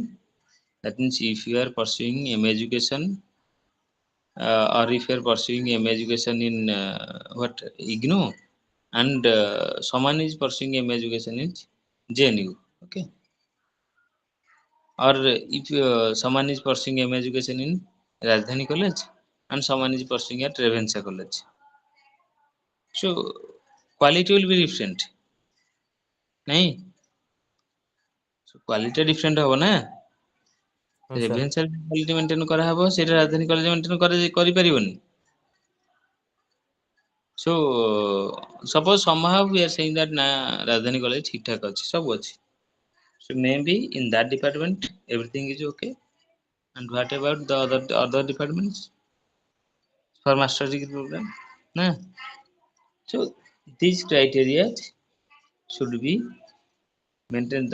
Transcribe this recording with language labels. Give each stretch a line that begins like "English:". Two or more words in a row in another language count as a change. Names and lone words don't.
English: That means if you are pursuing MA education, or if you are pursuing MA education in what IGNO, and someone is pursuing MA education in JNU, okay, or if someone is pursuing MA education in Rajdhani College and someone is pursuing at Revensa College, so quality will be different, nahi? So quality different
Odia: ହବ ନା. ହଁ ସାର୍ ରେଭେନ୍ସା
English: quality maintain
Odia: କରାହବ, ସେଇଟା ରାଜଧାନୀ କଲେଜ ମେଣ୍ଟେନ କରିପାରିବନି।
English: So suppose somehow we are saying that na Rajdhani college
Hindi: ठीक ठाक
Odia: ଅଛି, ସବୁ ଅଛି,
English: so maybe in that department everything is okay, and what about the other departments for master degree program, na? So these criteria should be maintained.